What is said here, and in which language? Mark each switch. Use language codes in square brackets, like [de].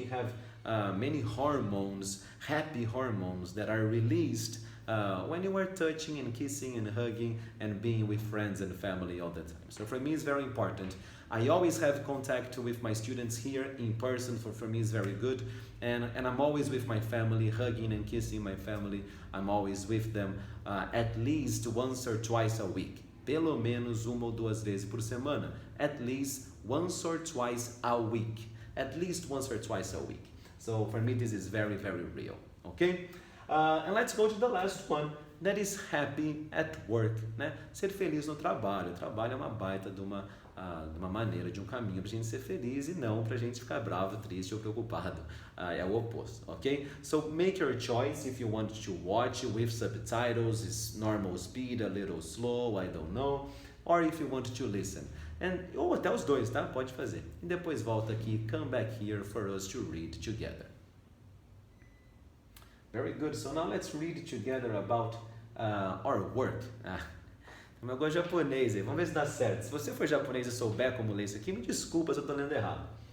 [en] We have many hormones, happy hormones that are released when you are touching and kissing and hugging and being with friends and family all the time. So for me it's very important. I always have contact with my students here in person. For me it's very good, and I'm always with my family, hugging and kissing my family. I'm always with them at least once or twice a week. [pt] Pelo menos uma ou duas vezes por semana. [en] At least once or twice a week. At least once or twice a week. So for me this is very real, okay? And let's go to the last one, that is happy at work, né? [pt] Ser feliz no trabalho. O trabalho é uma baita de uma maneira, de um caminho para a gente ser feliz e não para a gente ficar bravo, triste ou preocupado. É o oposto, okay? [en] So make your choice if you want to watch with subtitles, is normal speed, a little slow, I don't know, or if you want to listen. [pt] Ou até os dois, tá? Pode fazer. E depois volta aqui, [en] come back here for us to read together. Very good. So now let's read together about our work. [pt] Como eu gosto de japonês aí, vamos ver se dá certo. Se você for japonês e souber como ler isso aqui, me desculpa se eu estou lendo errado.